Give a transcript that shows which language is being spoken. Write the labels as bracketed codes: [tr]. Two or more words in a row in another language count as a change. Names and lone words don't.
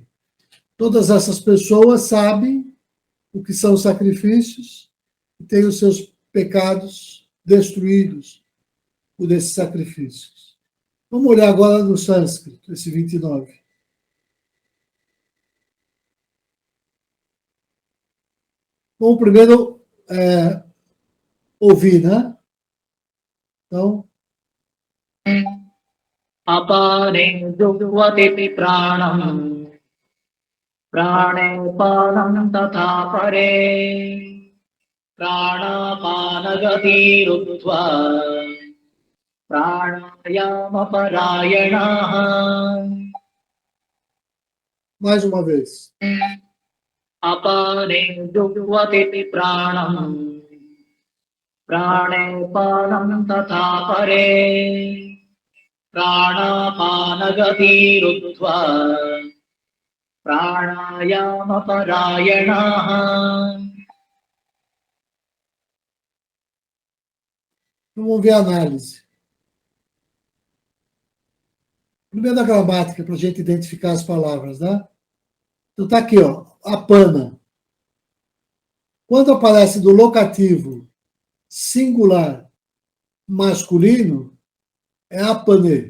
[pt] Todas essas pessoas sabem o que são sacrifícios e têm os seus pecados destruídos por esses sacrifícios. Vamos olhar agora no sânscrito, esse 29. Bom, primeiro, ouvir, né? Então, [sa] अपरे जुग्वते प्राणं, प्राणे पानं तथा परे, प्राणापानगति रुत्त्वा, प्राणायाम परायणा. [pt] mais uma vez. [sa] अपरे जुग्वते प्राणं, प्राणे पानं तथा परे, प्राणापानगति रुत्वा प्राणायामपरायणाः. [pt] Vamos ver a análise. Primeiro a gramática, para a gente identificar as palavras, né? Então está aqui, ó, apana. Quando aparece do locativo singular masculino, é apane.